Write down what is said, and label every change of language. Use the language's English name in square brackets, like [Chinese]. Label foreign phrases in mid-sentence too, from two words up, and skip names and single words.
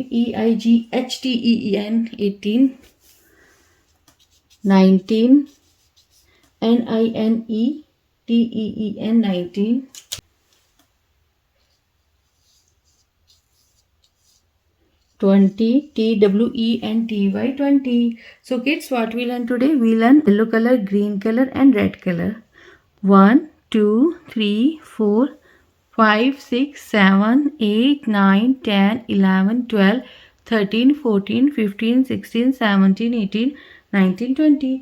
[English] E-I-G-H-T-E-E-N 18. 19. N-I-N-E-T-E-E-N 19. 20. T-W-E-N-T-Y 20. So kids, what we learn today? We learn yellow color, green color and red color. 1, 2, 3, 4, 5, 6, 7, 8, 9, 10, 11, 12, 13, 14, 15, 16, 17, 18, 19, 20.